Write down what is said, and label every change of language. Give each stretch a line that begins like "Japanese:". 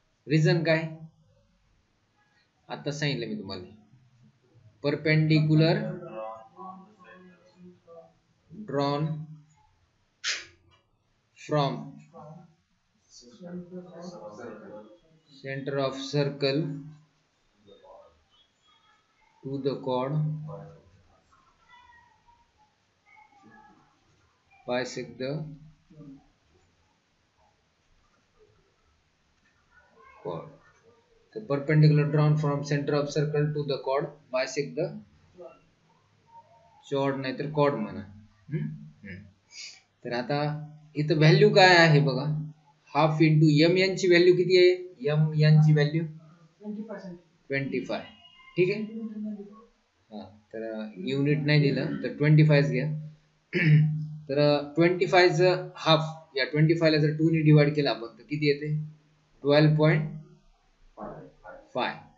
Marathi: Reason काय आता सांगितलं मी तुम्हाला,
English: Perpendicular drawn from center of circle to the chord bisect the chord. The perpendicular drawn from center of circle to the chord bisect the chord
Marathi: नाहीतर chord म्हणा. तर आता इथं व्हॅल्यू काय आहे बघा, हाफ इंटू एम एन ची value किती आहे, एम एन ची व्हॅल्यू 25. ठीक आहे. हा, तर युनिट नाही दिलं तर 25 घ्या. तर 25 हाफ, या 25 ला जर 2 ने डिवाइड केला आपण तर किती येते, 12.5.